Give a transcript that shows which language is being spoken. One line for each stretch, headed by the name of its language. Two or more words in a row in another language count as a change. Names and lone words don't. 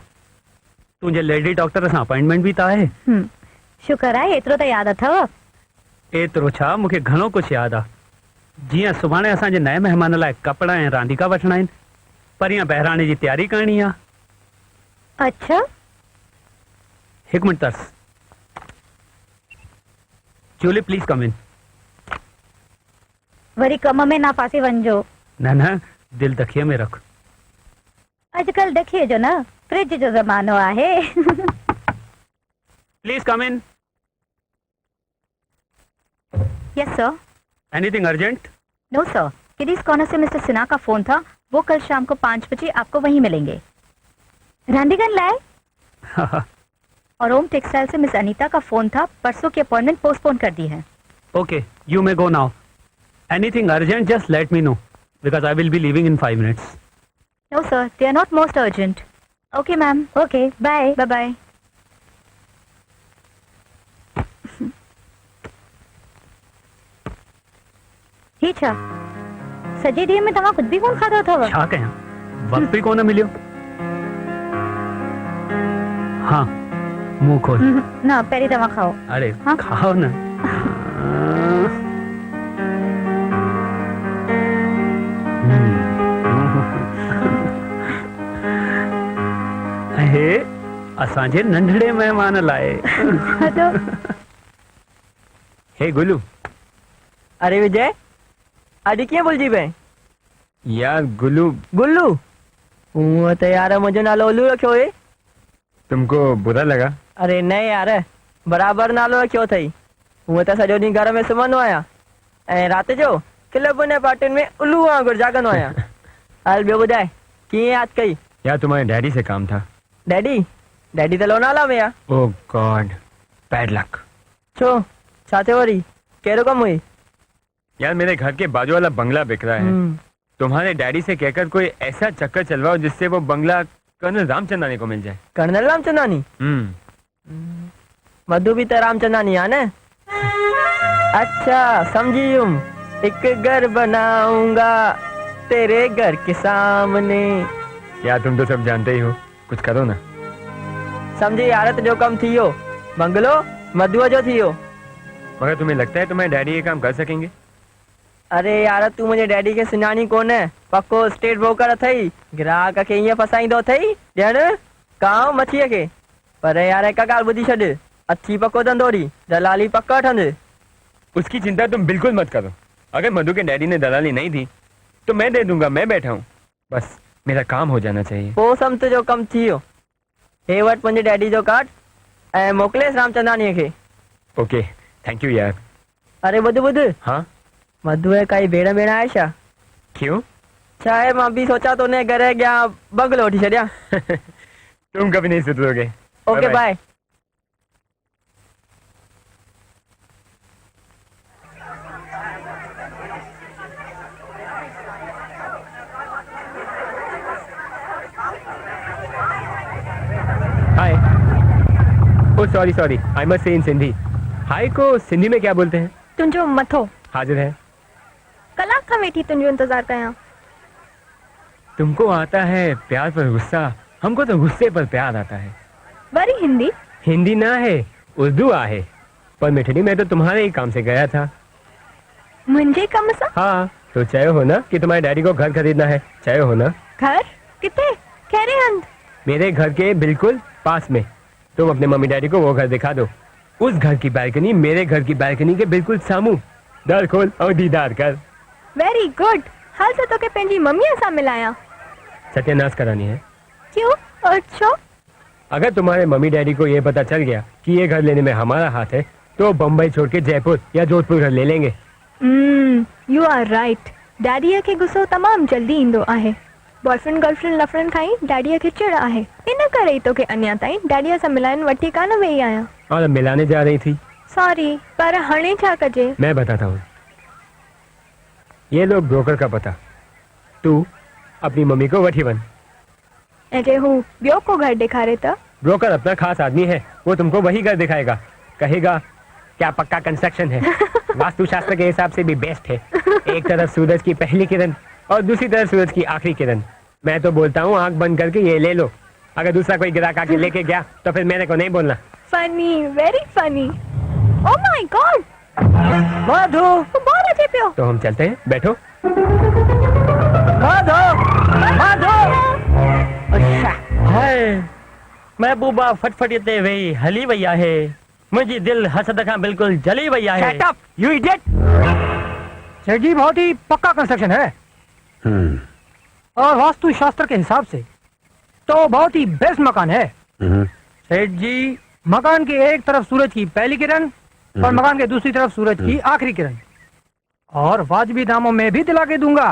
Sindhi: तुंहिंजे लेडी डॉक्टर सां अपॉइंटमेंट बि त आहे। शुक्र आहे एतिरो त यादि अथव। एतिरो छा, मूंखे घणो कुझु यादि आहे। जीअं सुभाणे असांजे नए महिमान लाइ कपिड़ा ऐं रांदीका वठणा आहिनि, परीहं बहिराणे जी तयारी करणी आहे। अच्छा, हिकु मिनट तरस। जूली
English: Please come in.
Sindhi: वरी कम में ना फासी वञिजो। न दिल दखिए में रख। अॼुकल्ह देखिए जो न, फ्रिज जो ज़मानो आहे।
English: Please come in. Yes sir. Anything urgent?
Hindi: नो सर, किडीज कॉर्नर से मिस्टर सिन्हा का फोन था, वो कल शाम को 5 बजे आपको वहीं मिलेंगे।
Sindhi: रांदीगन लाए?
Hindi: और ओम टेक्सटाइल से मिस अनीता का फोन था, परसों की अपॉइंटमेंट पोस्टपोन कर दी है।
English: Okay, you may go now. Anything urgent, just let me know because I will be leaving in 5 minutes. No sir, they are not most urgent. Okay ma'am, Okay bye. Bye bye.
Sindhi: ही छा सॼे ॾींहं में तव्हां कुझु बि कोन खाधो अथव? छा कयां, वक्त भी कोन मिलियो। हाँ, मुंह खोल। न पहिरीं तव्हां खाओ। अरे हाँ? खाओ ना। हे असांजे नंढड़े महिमान लाए। हे गुलू, अरे विजय, अॼु कीअं भुलिजी पए? यार गुलू, गुल्लू, हूअं त यार मुंहिंजो नालो उल्लू रखियो हुए।
Hindi: तुमको बुरा लगा?
Sindhi: अरे न यार, बराबरि नालो रखियो अथई। हूअं त सॼो ॾींहुं घर में सुम्हंदो आहियां ऐं राति जो क्लबुनि ऐं पार्टियुनि में उल्लू वांगुरु जाॻंदो आहियां। हल ॿियो ॿुधाए, कीअं यादि कई?
Hindi: यार तुम्हारे डैडी से काम था।
Sindhi: डैडी? डैडी त लोनावला में आहे।
English: Oh God, bad luck.
Sindhi: छो, छा थियो वरी? कहिड़ो कमु हुई?
Hindi: यार मेरे घर के बाजू वाला बंगला बिक रहा है। तुम्हारे डैडी से कहकर कोई ऐसा चक्कर चलवाओ जिससे वो बंगला कर्नल रामचंदानी को मिल जाए। कर्नल रामचंदानी? मधु भी तो रामचंदानी है ना? अच्छा समझी हूँ। एक घर बनाऊंगा तेरे घर के सामने। यार तुम तो सब जानते ही हो, कुछ करो ना।
Sindhi: समझी यार, जो कम थी हो बंगलो मधुआ जो थी हो।
Hindi: मगर तुम्हें लगता है तुम्हारे डैडी ये काम कर सकेंगे?
Sindhi: अरे यार
Hindi: तू मुझे
Sindhi: डैडी के सुञाणी कोन, पक्को स्टेट ब्रोकर अथई। ग्राहक के ईअं फसाईंदो अथई ॼण कांव मच्छीअ खे। पर यार हिक ॻाल्हि ॿुधी छॾ, अथी पक्को धंधोड़ी, दलाली पक्का वठंदि।
Hindi: उसकी चिंता तुम बिल्कुल मत करो। अगर मधु के डैडी ने दलाली नहीं दी तो मैं दे दूंगा, मैं बैठा हूँ। बस मेरा काम हो जाना चाहिए।
Sindhi: पोइ समत जो कम थी वियो। हे वटि मुंहिंजे डैडी जो कार्ड ऐं मोकिलेसि रामचंदानीअ खे।
English: Okay, thank you यार।
Sindhi: अरे ॿुध ॿुध, हाँ मधु काई भेण भेण आहे छा?
Hindi: क्यों?
Sindhi: छा आहे, मां बि सोचा तो ने घर अॻियां बंगलो वठी छॾियां।
Hindi: तुम कभी नहीं सुधरोगे।
English: Okay bye. हाय। Oh sorry sorry, I must say in Sindhi.
Hindi: हाय को सिंधी में क्या बोलते हैं?
Sindhi: तुंहिंजो मथो
Hindi: हाजिर है।
Sindhi: कलाक खां वेठी तुंहिंजो इंतजार कयां।
Hindi: तुमको आता है प्यार पर गुस्सा, हमको तो गुस्से पर प्यार आता है।
Sindhi: वरी हिंदी? हिंदी ना है, उर्दू आहे।
Hindi: पर मिठड़ी, मैं तो तुम्हारे ही काम से गया था।
Sindhi: मुंहिंजे कम सां?
Hindi: हाँ,
Sindhi: तो चयो हो ना
Hindi: कि तुम्हारे डैडी को घर खरीदना है,
Sindhi: चयो हो ना? घर किथे? कहिड़े हंधि?
Hindi: मेरे घर के बिल्कुल पास में। तुम अपने मम्मी डैडी को वो घर दिखा दो। उस घर की बालकनी मेरे घर की बालकनी के बिल्कुल सामू। दर खोल और दीदार कर।
English: Very good.
Sindhi: हाल से तोखे पंहिंजी मम्मीअ सां मिलायां।
Hindi: सत्यानाश करानी है। क्यों? अच्छा, अगर तुम्हारे मम्मी डैडी को ये पता चल गया कि ये घर लेने में हमारा हाथ है तो बम्बई छोड़ के जयपुर या जोधपुर घर ले लेंगे।
English: You are right.
Sindhi: डैडीअ खे गुस्सो तमामु जल्दी ईंदो आहे।
English: boyfriend girlfriend
Sindhi: लफड़नि खां ई डैडीअ खे चिड़ आहे। इन करे ई तोखे अञा ताईं डैडीअ सां मिलाइण वठी कान वेई आहियां।
Hindi: और अब मिलाने जा रही थी।
Sindhi: सॉरी, पर हाणे छा कजे?
Hindi: मैं बताता हूँ। ये लो ब्रोकर का पता। तू अपनी मम्मी को
Sindhi: वठी वन।
Hindi: ऐं जे हू ॿियो को घर ॾेखारे त? ब्रोकर अपना खास आदमी है, वो तुमको वही घर दिखाएगा। कहेगा क्या पक्का कंस्ट्रक्शन है, वास्तुशास्त्र के हिसाब से भी बेस्ट है। एक तरफ सूरज की पहली किरण और दूसरी तरफ सूरज की आखिरी किरण। मैं तो बोलता हूँ आंख बंद करके ये ले लो। अगर दूसरा कोई ग्राहक आके लेके गया तो फिर मेरे को नहीं बोलना।
English: Funny, very funny. Oh my God, मधु,
Sindhi: तू बहुत अचे पियो।
Hindi: तो हम चलते हैं, बैठो। मधु, मधु। अच्छा,
Sindhi: हाय, महबूबा फटफटी ते वेही हली वई आहे। मुंहिंजी दिलि हसद खां बिल्कुल जली वई आहे।
English: Shut up you idiot.
Hindi: सेठ जी, बहुत ही पक्का कंस्ट्रक्शन है और वास्तु शास्त्र के हिसाब से तो बहुत ही बेस्ट मकान है। सेठ जी, मकान के एक तरफ सूरज की पहली किरण और मकान के दूसरी तरफ सूरज की आखिरी किरण, और वाजिबी दामों में भी दिला के दूंगा।